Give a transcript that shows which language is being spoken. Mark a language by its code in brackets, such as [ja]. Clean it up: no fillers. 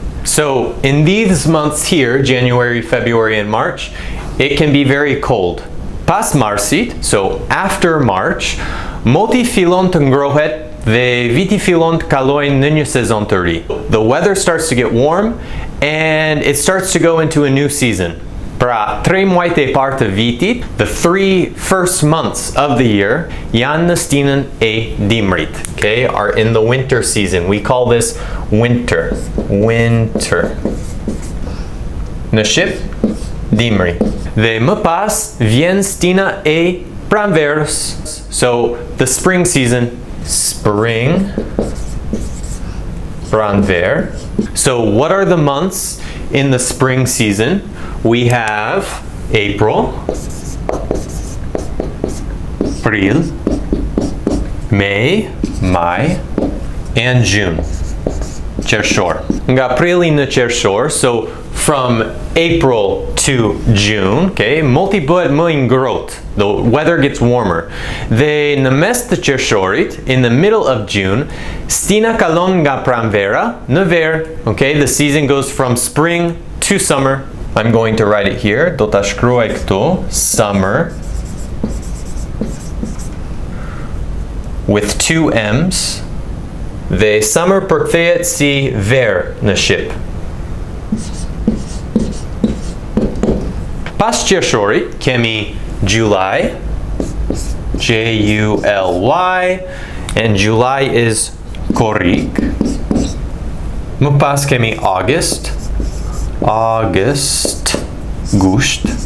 [en] So in these months here, January, February, and March, it can be very cold. [sq] Pas Marsit, [en] so after March, [sq] moti fillon të ngrohet dhe viti fillon të kalojnë në një sezon të ri. [en] The weather starts to get warm and it starts to go into a new season. [sq] Pra, 3 muajt e parë të vitit, [en] the 3 first months of the year, [sq] janë në stinën e dimrit, [en] okay, are in the winter season. We call this winter. Winter. [sq] Në shqip, dimri. Dhe më pas, vjen stina e pranverës. [en] So, the spring season, spring, pranver. So, what are the months in the spring season? We have April, April, May, Maj, and June. [sq] Qershor. Nga Aprili në qershor, [en] so from April to June, okay, [sq] multi bëhet më I ngrohtë. [en] The weather gets warmer. [sq] Dhe në mes të qershorit, [en] in the middle of June, [sq] stina kalon nga pranvera në ver, [en] okay, the season goes from spring to summer. I'm going to write it here. [sq] Do ta shkruaj këtu, [en] summer, with 2 M's. [sq] Dhe summer përkthehet si ver në shqip. Pas qershorit kemi [en] July, July, and July is korrik. [sq] Më pas kemi August, August, gusht.